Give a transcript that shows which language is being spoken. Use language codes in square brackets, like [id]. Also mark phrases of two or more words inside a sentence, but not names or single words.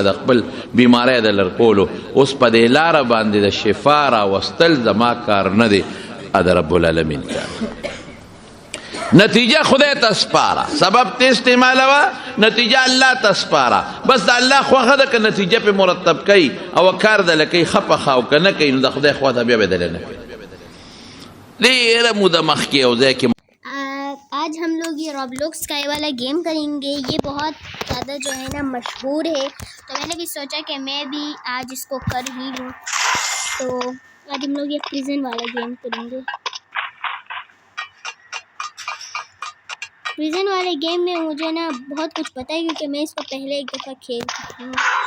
[ps] د خپل بیماری د لرکولو اوس په دې لاره باندې د شفا راوستل زما کار نه دی د [ar] رب العالمین [ps] کار نتیجه خدای ته سپاره سبب ته استعمالوه نتیجه الله ته سپاره بس د الله خوښه ده که نتیجه پې مرتب کوي او کار دله کوي ښه پخه او که نه کوي نو د خدای خوا ته بیا به دله نه کوي ډېره موده مخکې یو ځای کې [ur] آج ہم لوگ یہ روبلوکس کا یہ والا گیم کریں گے. یہ بہت زیادہ جو ہے نا مشہور ہے، تو میں نے بھی سوچا کہ میں بھی آج اس کو کر ہی لوں. تو آج ہم لوگ یہ پریزن والا گیم کریں گے. پریزن والے گیم میں مجھے نا بہت کچھ پتا ہے کیونکہ میں اس کو پہلے ایک دفعہ کھیل چکی ہوں.